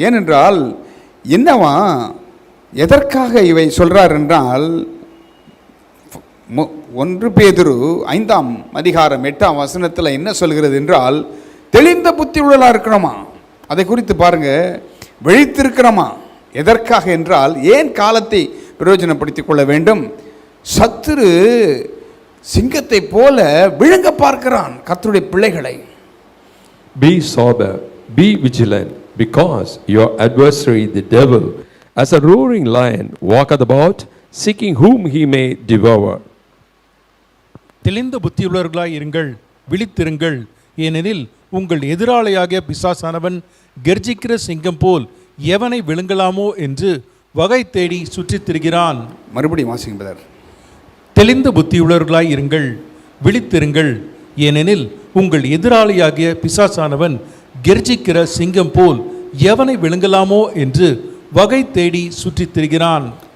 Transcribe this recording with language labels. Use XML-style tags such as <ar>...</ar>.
<ta>ஏனென்றால் என்னவா எதற்காக இவை சொல்கிறார் என்றால், 1 பேதுரு 5ஆம் அதிகாரம் 8ஆம் வசனத்தில் என்ன சொல்கிறது என்றால், தெளிந்த புத்தி உள்ளலாக இருக்கணுமா. அதை குறித்து பாருங்கள். விழித்திருக்கிறோமா. எதற்காக என்றால், ஏன் காலத்தை பிரயோஜனப்படுத்திக் கொள்ள வேண்டும்? சத்துரு சிங்கத்தை போல விழுங்க பார்க்கிறான் கர்த்தருடைய பிள்ளைகளை.</ta> <en>Be sober, be vigilant, because your adversary the devil, as a roaring lion, walketh about, seeking whom he may devour.</en> <ta>தெளிந்த புத்தியுள்ளவர்களாய் இருங்கள், விழித்திருங்கள். ஏனெனில் உங்கள் எதிராளியாகிய பிசாசானவன் கர்ஜிக்கிற சிங்கம் போல் எவனை விழுங்கலாமோ என்று வகை தேடி சுற்றித் திரிகிறான். மறுபடியும் வாசிங்க பிரதர். தெளிந்த புத்தியுள்ளவர்களாய் இருங்கள், விழித்திருங்கள். ஏனெனில் உங்கள் எதிராளியாகிய பிசாசானவன் கர்ஜிக்கிற சிங்கம் போல் எவனை விழுங்கலாமோ என்று வகை தேடி சுற்றித் திரிகிறான்.</ta>